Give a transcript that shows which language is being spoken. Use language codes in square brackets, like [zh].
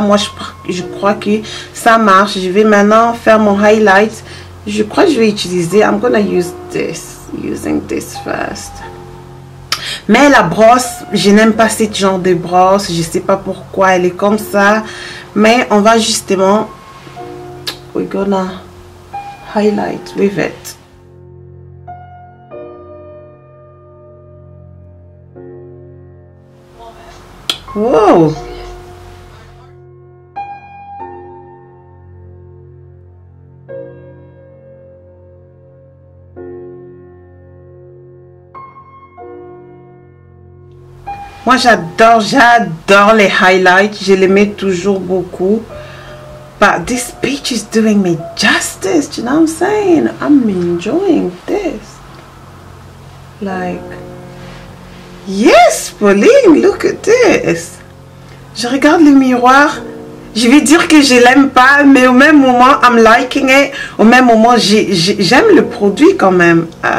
[fr] Moi, je crois que ça marche. Je vais maintenant faire mon highlight. Je crois que je vais utiliser, [en] I'm gonna use this, using this first. [fr] Mais la brosse, je n'aime pas ce genre de brosse. Je sais pas pourquoi elle est comme ça. Mais on va justement... [en] We're gonna highlight with it. Wow! [fr] Moi j'adore les highlights, je les mets toujours beaucoup. [en] But this peach is doing me justice, you know what I'm saying? I'm enjoying this. Like, yes, Pauline, look at this. [fr] Je regarde le miroir, je vais dire que je l'aime pas, mais au même moment, [en] I'm liking it. [fr] Au même moment, j'aime le produit quand même.